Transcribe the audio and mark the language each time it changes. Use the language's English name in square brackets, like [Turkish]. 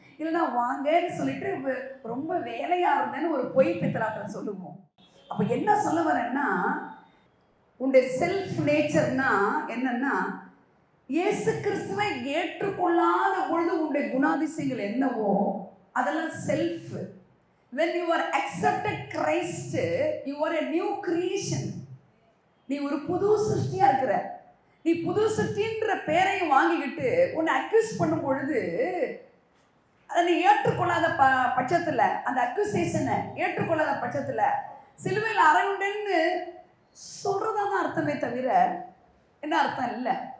[Tamil] இல்லைன்னா வாங்கன்னு சொல்லிட்டு ரொம்ப வேலையா இருந்தேன்னு ஒரு பொய் பித்தலாட்டம் சொல்லுவோம். அப்ப என்ன சொல்ல வரேன்னா, உன்னுடைய செல்ஃப் நேச்சர்னா என்னன்னா, இயேசு கிறிஸ்துவை ஏற்றுக்கொள்ளாத பொழுது உன்னுடைய குணாதிசயங்கள் என்னவோ அதெல்லாம் self. [English] when you are accepted Christ, you are a new creation. [Tamil] நீ ஒரு புது சிருஷ்டியா இருக்கிற. நீ புது சிருஷ்டின்ற பேரையும் வாங்கிக்கிட்டு உன்னை அக்யூஸ் பண்ணும் பொழுது அதை நீ ஏற்றுக்கொள்ளாத பட்சத்தில், அந்த அக்யூசேஷனை ஏற்றுக்கொள்ளாத பட்சத்தில் சிலுவையில் அறையுண்டேன்னு சொல்றதான் அர்த்தமே தவிர என்ன அர்த்தம் இல்லை.